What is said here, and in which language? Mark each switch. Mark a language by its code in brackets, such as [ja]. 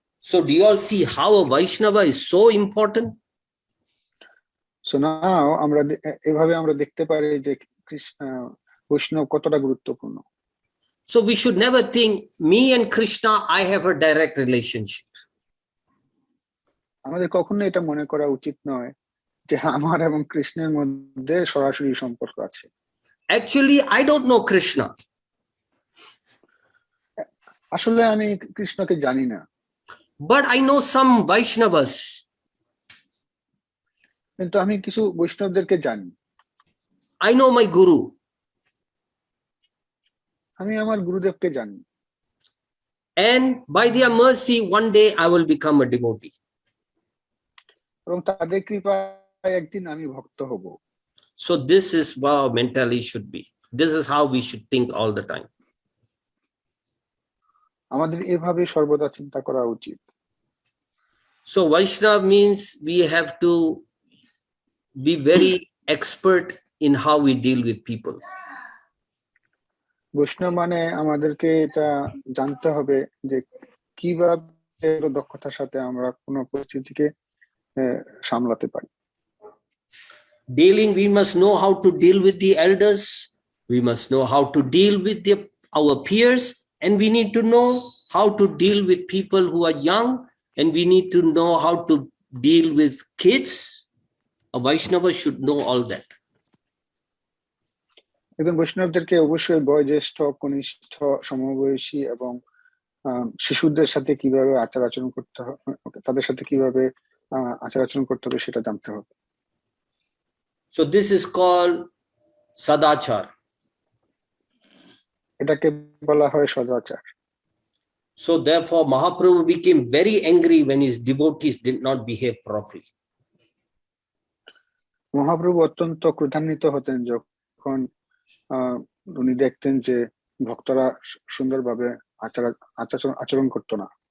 [en] So do you all see how a Vaishnava is so important? So now [bn] এভাবে আমরা দেখতে পারি যে বৈষ্ণব কতটা গুরুত্বপূর্ণ। [en] So we should never think me and Krishna, I have a direct relationship. [bn] আমাদের কখনো এটা মনে করা উচিত নয় যে আমার এবং কৃষ্ণের মধ্যে সরাসরি সম্পর্ক আছে। [en] Actually, I don't know Krishna. [bn] আসলে আমি কৃষ্ণকে জানি না। [en] But I know some Vaishnavas. [bn] কিন্তু আমি কিছু বৈষ্ণবদেরকে জানি। [en] I know my Guru. [bn] আমি আমার গুরুদেবকে জানি। [en] And by their mercy, one day I will become a devotee. [bn] এবং তাদের কৃপায় একদিন আমি ভক্ত হব। [en] So this is how mentally should be. This is how we should think all the time. [bn] আমাদের এভাবে সর্বদা চিন্তা করা উচিত। [en] So Vaishnava means we have to be very expert in how we deal with people. [bn] বৈষ্ণব মানে আমাদেরকে এটা জানতে হবে যে কিভাবে দক্ষতার সাথে আমরা কোনো পরিস্থিতিকে সামলাতে পারি। [en] We must know how to deal with the elders. We must know how to deal with our peers, and we need to know how to deal with people who are young, and we need to know how to deal with kids. A Vaishnava should know all that. [bn] এবং বৈষ্ণবদেরকে অবশ্যই বয়োজ্যেষ্ঠ, কনিষ্ঠ, সমবয়সী এবং শিশুদের সাথে কিভাবে আচার-আচরণ করতে হবে, তাদের সাথে কিভাবে আচার-আচরণ করতে হবে সেটা জানতে হবে। [en] So this is called sadachar. [bn] এটাকে বলা হয় সদাচার। [en] So therefore Mahaprabhu became very angry when his devotees did not behave properly. [bn] Mahaprabhu অত্যন্ত ক্রোধান্বিত হতেন যখন উনি দেখতেন যে ভক্তরা সুন্দরভাবে আচরণ করতো না।